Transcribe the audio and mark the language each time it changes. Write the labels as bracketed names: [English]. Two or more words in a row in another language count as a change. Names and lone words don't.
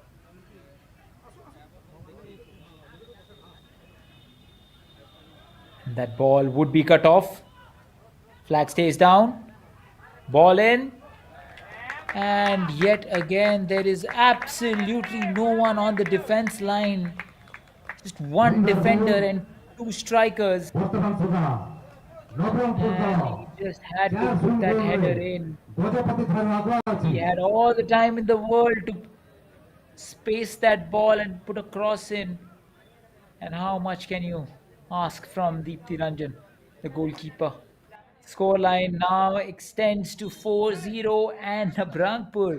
[English] And that ball would be cut off. Flag stays down. Ball in. And yet again, there is absolutely no one on the defense line. Just one defender and 2 strikers. [Odia] ବର୍ତ୍ତମାନ ସୁଦ୍ଧା [English] And [Odia] ନବରଙ୍ଗପୁରର [English] he just had to [Odia] 4 [English] put that [Odia] ଗୋଲରେ [English] header in. [Odia] ଗଜପତି ଠାରୁ ଆଗୁଆ ଅଛି। [English] He had all the time in the world to space that ball and put a cross in. And how much can you ask from Deepthi Ranjan, the goalkeeper? Scoreline now extends to 4-0, and Nabarangpur.